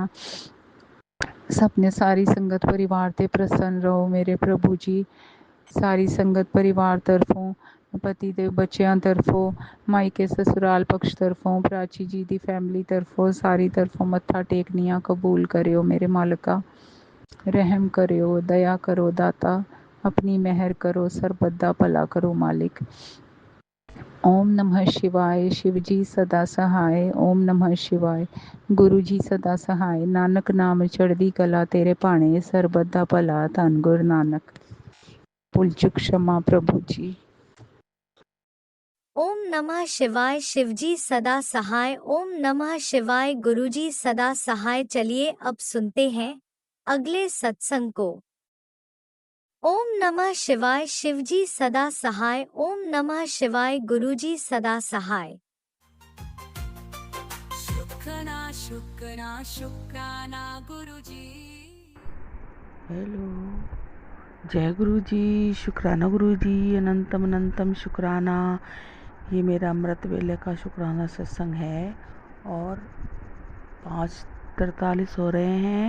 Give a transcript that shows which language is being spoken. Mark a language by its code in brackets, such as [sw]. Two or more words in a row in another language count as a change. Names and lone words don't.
[pa] ਸਪਨੇ ਸਾਰੀ ਸੰਗਤ ਪਰਿਵਾਰ 'ਤੇ ਪ੍ਰਸੰਨ ਰਹੋ ਮੇਰੇ ਪ੍ਰਭੂ ਜੀ। ਸਾਰੀ ਸੰਗਤ ਪਰਿਵਾਰ ਤਰਫੋਂ, ਪਤੀ ਦੇ ਬੱਚਿਆਂ ਤਰਫੋਂ, ਮਾਇਕੇ ਸਸੁਰਾਲ ਪਕਸ਼ ਤਰਫੋਂ, ਪ੍ਰਾਚੀ ਜੀ ਦੀ ਫੈਮਿਲੀ ਤਰਫੋਂ, ਸਾਰੀ ਤਰਫੋਂ ਮੱਥਾ ਟੇਕਨੀਆਂ ਕਬੂਲ ਕਰਿਓ ਮੇਰੇ ਮਾਲਕਾ। ਰਹਿਮ ਕਰਿਓ, ਦਇਆ ਕਰੋ ਦਾਤਾ, [hi] अपनी मेहर करो, [pa] ਸਰਬਤ ਦਾ ਭਲਾ ਕਰੋ ਮਾਲਿਕ। [hi] ओम नमः शिवाय, शिव जी सदा सहाय। ओम नमः शिवाय, गुरु जी सदा सहाय। [pa] ਨਾਨਕ ਨਾਮ ਚੜ੍ਹਦੀ ਕਲਾ ਤੇਰੇ ਭਾਣੇ, ਸਰਬਤ ਦਾ ਭਲਾ ਧਨ ਗੁਰ ਨਾਨਕ। ਭੁੱਲ ਚੁੱਕ [hi] क्षमा प्रभु जी। ओम नमः शिवाय, शिवजी सदा सहाय। ओम नमः शिवाय, गुरुजी सदा सहाय। चलिए अब सुनते हैं अगले सत्संग को। ओम नमः शिवाय, शिवजी सदा सहाय। ओम नमः शिवाय, गुरुजी सदा सहाय। शुक्राना शुक्राना शुक्राना गुरुजी। हेलो, जय गुरु जी, शुक्राना गुरु जी, अनंतम अनंतम शुक्राना। ये मेरा अमृत वेले का शुक्राना सत्संग है और 5:43 हो रहे हैं।